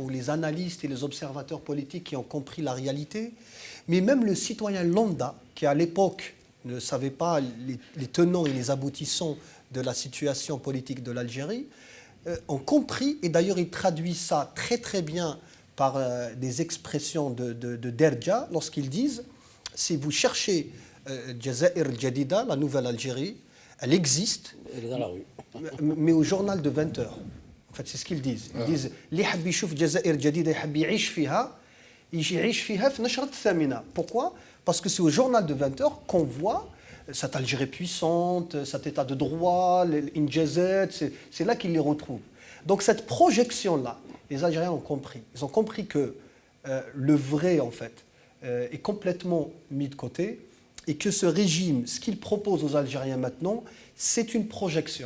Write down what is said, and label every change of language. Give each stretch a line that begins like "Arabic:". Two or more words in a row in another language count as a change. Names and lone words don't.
French: ou les analystes et les observateurs politiques qui ont compris la réalité, mais même le citoyen lambda, qui à l'époque ne savait pas les tenants et les aboutissants de la situation politique de l'Algérie, ont compris, et d'ailleurs ils traduisent ça très très bien par des expressions de Derja, lorsqu'ils disent, si vous cherchez
Arabic: جزاير الجديدة,
French: la nouvelle Algérie, elle existe, elle est dans la rue. Mais au journal de 20 heures. En fait, c'est ce qu'ils disent. Ils disent
Arabic: لي حب يشوف جزاير جديدة يحب يعيش فيها، يعيش فيها في نشرة ثامنة.
French: Pourquoi? Parce que c'est au journal de 20 heures qu'on voit cette Algérie puissante, cet état de droit, l'Injazet, c'est là qu'ils les retrouvent. Donc cette projection-là, les Algériens ont compris. Ils ont compris que le vrai, en fait, est complètement mis de côté et que ce régime, ce qu'il propose aux Algériens maintenant, c'est une projection.